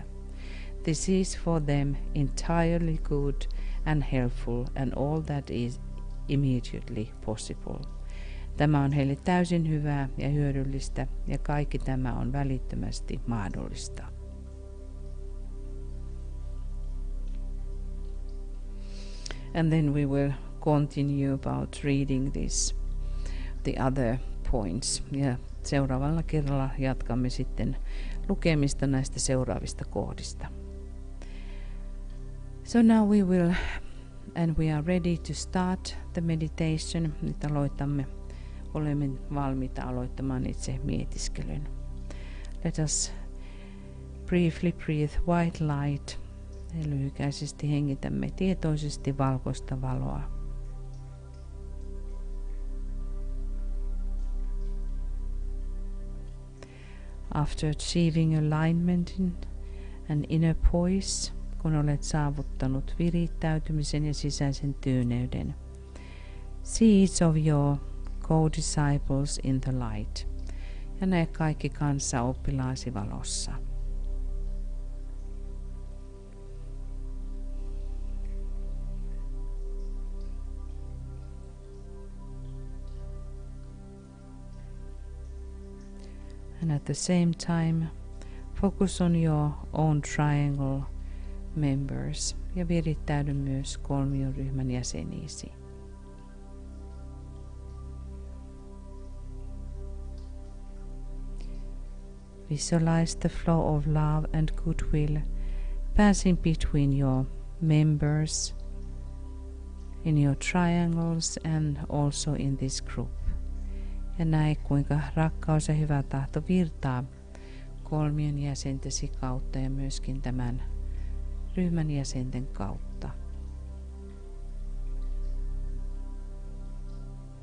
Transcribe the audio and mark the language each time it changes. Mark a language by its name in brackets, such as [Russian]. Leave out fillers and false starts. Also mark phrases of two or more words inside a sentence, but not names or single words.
[English] This is for them entirely good and helpful and all that is immediately possible. [Finnish] Tämä on heille täysin hyvää ja hyödyllistä ja kaikki tämä on välittömästi mahdollista. [English] And then we will continue about reading the other points. [Finnish] Ja seuraavalla kerralla jatkamme sitten lukemista näistä seuraavista kohdista. [English] So now we are ready to start the meditation. [Finnish] Nyt olemme valmiita aloittamaan itse mietiskelyn. [English] Let us briefly breathe white light. [Finnish] Lyhykäisesti hengitämme tietoisesti valkoista valoa. [English] After achieving alignment and inner poise, [Finnish] kun olet saavuttanut virittäytymisen ja sisäisen tyyneyden, [English] see each of your co-disciples in the light, [Finnish] ja näe kaikki kanssaoppilaasi valossa. [English] And at the same time, focus on your own triangle members [Finnish] ja virittäydy myös kolmioryhmän jäseniisi. [English] Visualize the flow of love and goodwill passing between your members in your triangles and also in this group. [Finnish] Ja näe, kuinka rakkaus ja hyvä tahto virtaa kolmion jäsentesi kautta ja myöskin tämän ryhmän jäsenten kautta.